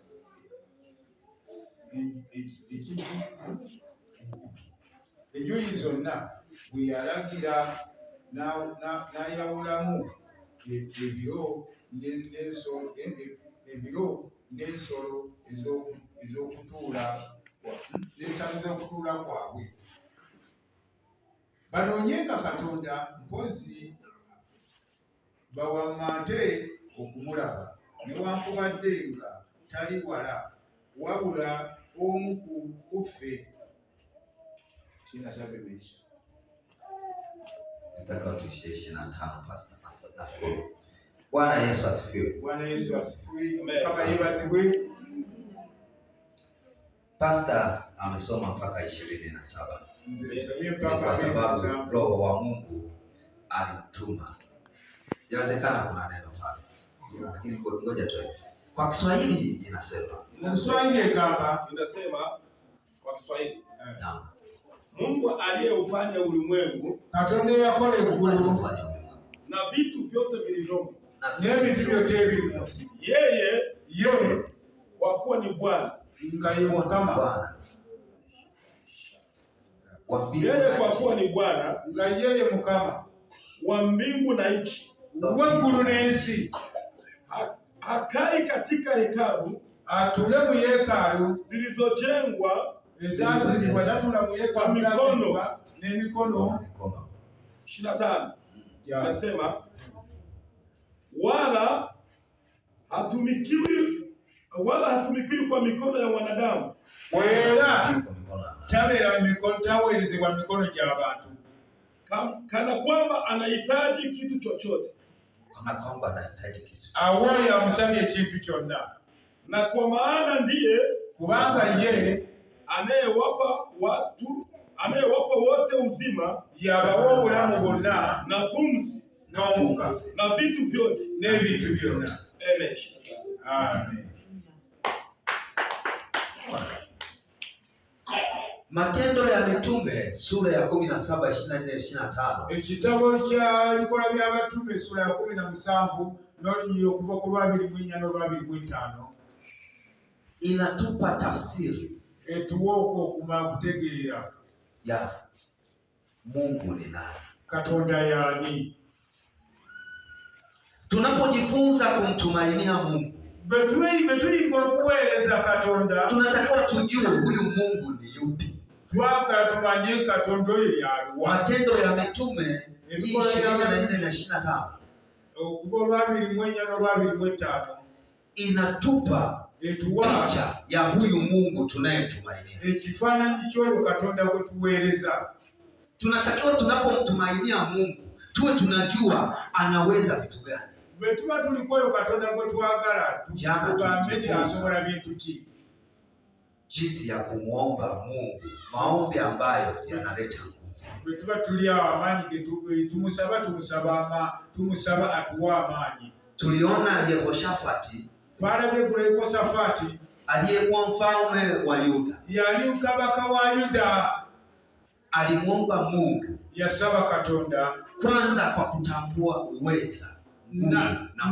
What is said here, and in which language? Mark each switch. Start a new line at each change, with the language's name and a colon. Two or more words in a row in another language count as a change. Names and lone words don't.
Ganda: enjuyi zonna bwe yalagira n'ayawulamu ebiro n'ensolo ez'okutuula n'ensalo z'okutuula kwabwe. Banoonyenga Katonda mpozi bawammante okumulaba, newankubadde nga tali wala wabula omu ku ffe.
Swahili: Sina sabebesha. Nataka tuishie 25 Pastor. Nashukuru. Bwana Yesu asifiwe. Bwana Yesu asifiwe.
Ganda: Kama yebazibwe.
Swahili: Pastor amesoma mpaka 27. Kwa sababu Roho wa Mungu alimtuma. Inawezekana kuna neno pale. Lakini ngoja tu. Kwa Kiswahili inasema. Kiswahili kama inasema kwa Kiswahili. Naam. Mungu aliyeufanya ulimwengu,
Ganda: Katonda yakole eggulu
Swahili: na vitu vyote vilivyomo, n'ebintu vyote vilivyomo. Yeye kwa kuwa ni Bwana,
Ganda: nga ye Mukama.
Swahili: Yeye kwa kuwa ni Bwana,
Ganda: nga yeye Mukama
Swahili: wa mbingu na nchi,
Ganda: w'eggulu n'ensi.
Swahili: Hakai katika hekalu,
Ganda: atule mu yeekaalu
Swahili: zilizojengwa
Ganda: ezazitibwa, tatula mu yeekaalu n'emikono.
Swahili: 25 inasema wala hatumikiwi kwa mikono ya wanadamu,
Ganda: Era taweerezebwa mikono gy'abantu,
Swahili: kana kwamba anahitaji kitu chochote,
Ganda: awoyo amusabye ekintu kyonna.
Swahili: Na kwa maana ndiye,
Ganda: kubanga ye
Swahili: anayewapa wote uzima,
Ganda: yabawa obulamu bwonna
Swahili: na pumzi
Ganda: n'omukka
Swahili: na vitu vyote
Ganda: n'ebintu byonna. Amen.
Swahili: Matendo ya Mitume sura ya 17 24-25.
Ganda: Ekitabo kya Bikola by'Abatume sura ya 17 n'olunyiri okuva ku 24 n'olwa 25
Swahili: inatupa tafsiri
Ganda: etuwa okumala kutegeera
Swahili: ya Mungu ni nani,
Ganda: Katonda yani.
Swahili: Tunapojifunza kumtumainia Mungu,
Ganda: betuyiga okuweereza Katonda,
Swahili: tunatakiwa tujue huyu Mungu ni yupi.
Ganda: Twagala tumanye Katonda oyo yaluwa.
Swahili: Matendo ya Mitume 24-25
Ganda: okuva olwa 24 n'olwa 25
Swahili: inatupa picha ya huyu Mungu tunayetumainia,
Ganda: ekifaananyi ky'oyo Katonda gwe tuweereza.
Swahili: Tunatakiwa tunapomtumainia Mungu tuwe tunajua anaweza vitu gani.
Ganda: Bwe tuba tuliko oyo Katonda gwe twagala, tugambe nti asobola bintu ki.
Swahili: Jinsi ya kumwomba Mungu, maombi ambayo yanaleta nguvu.
Ganda: Bwe tuba tuli awo amaanyi tumusaba atuwa amaanyi.
Swahili: Tuliona Yehoshafati,
Ganda: twalabye ku Yehoshafati
Swahili: aliyekuwa mfalme wa Yuda,
Ganda: yali kabaka wa Yuda,
Swahili: alimwomba Mungu,
Ganda: yasaba Katonda
Swahili: kwanza kwa kutambua uweza na